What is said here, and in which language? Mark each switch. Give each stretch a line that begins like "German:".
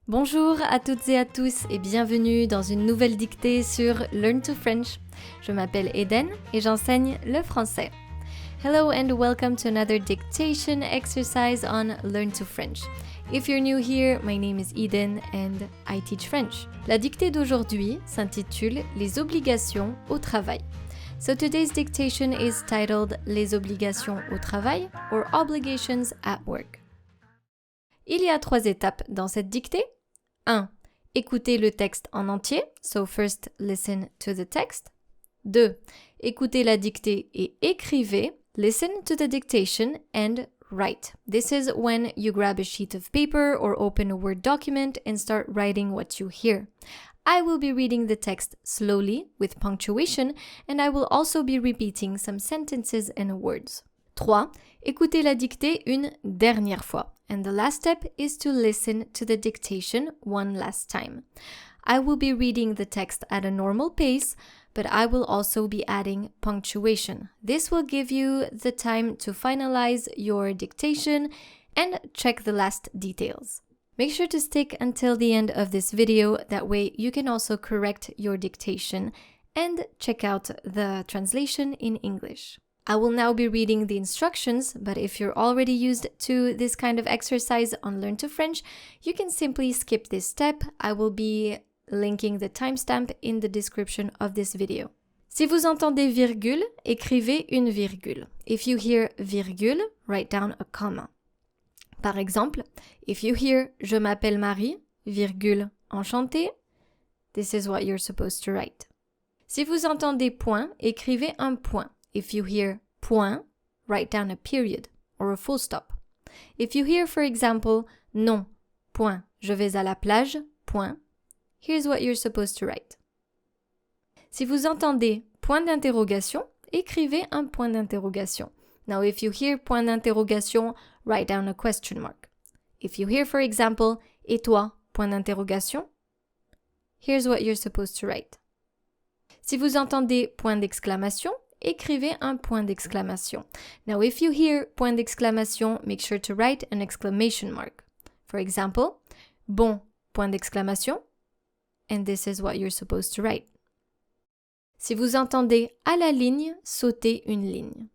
French: Bonjour à toutes et à tous et bienvenue dans une nouvelle dictée sur Learn to French. Je m'appelle Eden et j'enseigne le français.
English: Hello and welcome to another dictation exercise on Learn to French. If you're new here, my name is Eden and I teach French.
French: La dictée d'aujourd'hui s'intitule Les obligations au travail.
English: So today's dictation is titled Les obligations au travail or Obligations at Work.
French: Il y a 3 étapes dans cette dictée. 1. Écoutez le texte en entier.
English: So first listen to the text. 2. Écoutez la dictée et écrivez. Listen to the dictation and write. This is when you grab a sheet of paper or open a Word document and start writing what you hear. I will be reading the text slowly with punctuation and I will also be repeating some sentences and words. 3.
French: Écoutez la dictée une dernière fois.
English: And the last step is to listen to the dictation one last time. I will be reading the text at a normal pace, but I will also be adding punctuation. This will give you the time to finalize your dictation and check the last details. Make sure to stick until the end of this video, that way you can also correct your dictation and check out the translation in English. I will now be reading the instructions, but if you're already used to this kind of exercise on Learn to French, you can simply skip this step. I will be linking the timestamp in the description of this video.
French: Si vous entendez virgule, écrivez une virgule.
English: If you hear virgule, write down a comma. Par exemple, if you hear Je m'appelle Marie, virgule, enchantée, this is what you're supposed to write.
French: Si vous entendez point, écrivez un point.
English: If you hear point, write down a period or a full stop. If you hear, for example, non, point, je vais à la plage, point, here's what you're supposed to write.
French: Si vous entendez point d'interrogation, écrivez un point d'interrogation.
English: Now, if you hear point d'interrogation, write down a question mark. If you hear, for example, et toi, point d'interrogation, here's what you're supposed to write.
French: Si vous entendez point d'exclamation, écrivez un point d'exclamation.
English: Now, if you hear point d'exclamation, make sure to write an exclamation mark. For example, bon, point d'exclamation, and this is what you're supposed to write.
French: Si vous entendez à la ligne, sautez une ligne.